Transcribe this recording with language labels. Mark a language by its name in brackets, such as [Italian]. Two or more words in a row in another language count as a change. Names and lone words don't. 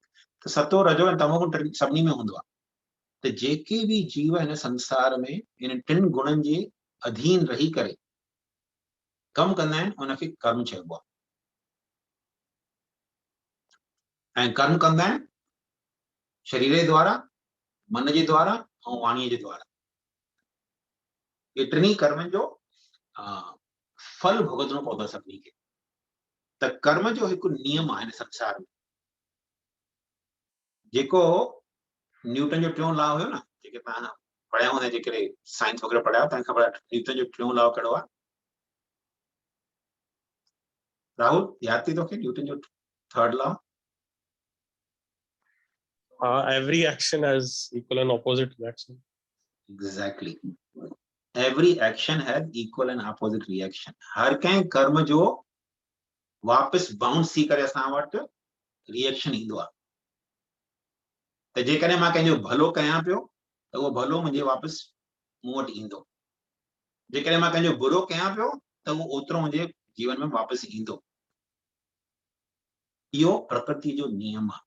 [Sindhi] त सत्व रजो ऐं तमोगुण सभिनी में हूंदो आहे। त जेके बि जीव हिन संसार में इन टिनि गुणनि जे अधीन रही करे कमु कंदा आहिनि उनखे कर्म चइबो आहे। ऐं कर्म कंदा आहिनि शरीर जे द्वारा, मन जे द्वारा ऐं वाणीअ जे द्वारा। ये टिनी कर्मनि जो फल भुगतणो पवंदो आहे सभिनी खे। त कर्म जो हिकु नियम आहे हिन संसार में, जेको न्यूटन जो टियों लॉ हुयो न, जेके तव्हां पढ़िया हूंदा, जेकॾहिं साइंस वग़ैरह पढ़िया हो तव्हांखे ख़बर आहे न्यूटन जो टियों लॉ कहिड़ो आहे? राहुल यादि थी तोखे न्यूटन जो थर्ड लॉ? [English] Every action has equal and opposite reaction. Exactly. Every action has equal and opposite reaction. [Sindhi] हर कंहिं कर्म जो वापस बाउंस थी करे असां वटि रिएक्शन ईंदो आहे। त जेकॾहिं मां कंहिंजो भलो कयां पियो त उहो भलो मुंहिंजे वापसि मूं वटि ईंदो, जेकॾहिं मां कंहिंजो बुरो कयां पियो त उहो ओतिरो मुंहिंजे जीवन में वापसि ईंदो। इहो प्रकृति जो नियम आहे।